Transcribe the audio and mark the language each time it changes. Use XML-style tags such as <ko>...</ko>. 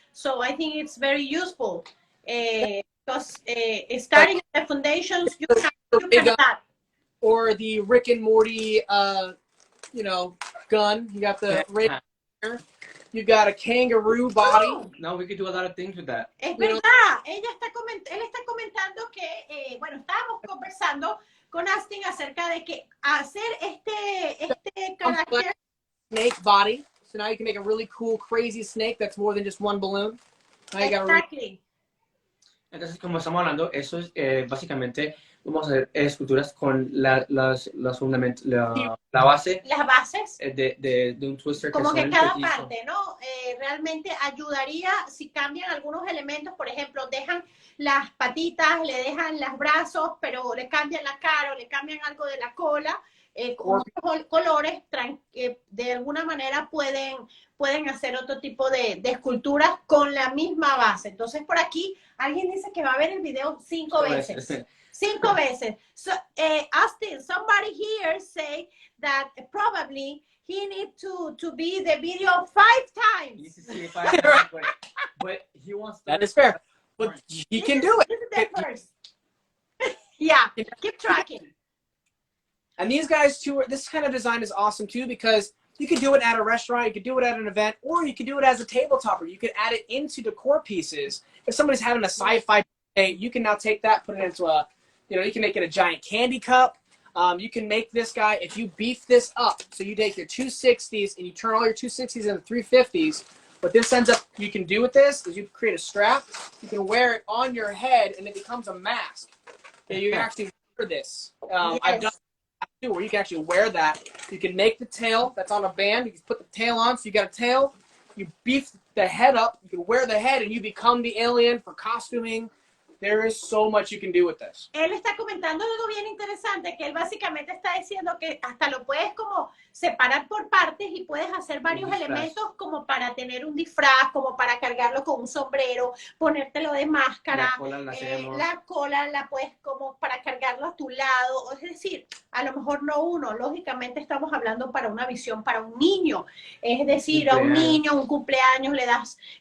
<en>So I think it's very useful because starting at the foundations, you can start. Or the Rick and Morty, gun. You got the radar. You got a kangaroo body. No, we could do a lot of things with that.</en> <es>Es verdad, él está comentando que, estábamos conversando con Austin acerca de que hacer este carácter.</es> <en>Snake body. So now you can make a really cool, crazy snake that's more than just one balloon. Exactly.</en> <es>Entonces, como estamos hablando, eso es básicamente, vamos a hacer esculturas con los fundamentos, la base. Las bases. De un twister. Como que cada parte, ¿no? Realmente ayudaría si cambian algunos elementos, por ejemplo, dejan las patitas, le dejan los brazos, pero le cambian la cara o le cambian algo de la cola. con otros colores, de alguna manera pueden hacer otro tipo de esculturas con la misma base. Entonces, por aquí, alguien dice que va a ver el video 5 veces. 5 veces.</es> <en>So, Austin, somebody here say that probably he needs to be the video 5 times. He needs to see it 5 times, but he wants to. That is fair. But he can do it. This is the first. Yeah, keep tracking. And these guys too, this kind of design is awesome too, because you can do it at a restaurant, you can do it at an event, or you can do it as a tabletopper. You can add it into decor pieces. If somebody's having a sci-fi day, you can now take that, put it into a, you can make it a giant candy cup. You can make this guy, if you beef this up, so you take your 260s and you turn all your 260s into 350s, what this ends up, you can do with this is you create a strap, you can wear it on your head, and it becomes a mask. And you can actually wear this. Yes. I've done that too, where you can actually wear that. You can make the tail that's on a band. You can put the tail on, so you got a tail. You beef the head up. You can wear the head, and you become the alien for costuming. There is so much you can do with this.</en> <es>Él está comentando algo bien interesante, que él básicamente está diciendo que hasta lo puedes como separar por partes y puedes hacer varios elementos como para tener un disfraz, como para cargarlo con un sombrero, ponértelo de máscara, la cola la puedes como para cargarlo a tu lado, es decir, a lo mejor no uno, lógicamente estamos hablando para una visión para un niño, es decir, a un niño, un cumpleaños le das</es>